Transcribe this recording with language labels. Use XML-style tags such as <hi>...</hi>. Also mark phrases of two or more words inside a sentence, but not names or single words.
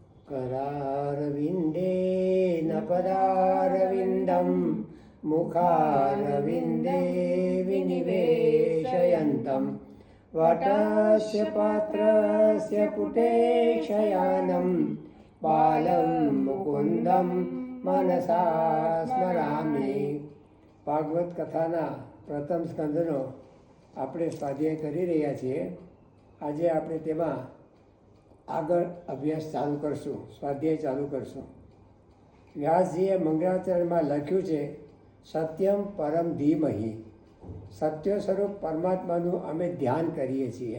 <sa>करारविन्देन पदारविन्दं मुखारविन्दे विनिवेशयन्तं वटस्य पात्रस्य पुटे शयानं बालं मुकुन्दं मनसा स्मरामि।</sa> <gu>ભાગવત કથાના પ્રથમ સ્કંદનો આપણે સ્વાધ્યાય કરી રહ્યા છીએ। આજે આપણે તેમાં આગળ અભ્યાસ ચાલુ કરશું, સ્વાધ્યાય ચાલુ કરશું। વ્યાસજીએ મંગળાચરણમાં લખ્યું છે,</gu> <sa>સત્યમ પરમ ધીમહિ,</sa> <gu>સત્ય સ્વરૂપ પરમાત્માનું અમે ધ્યાન કરીએ છીએ।</gu>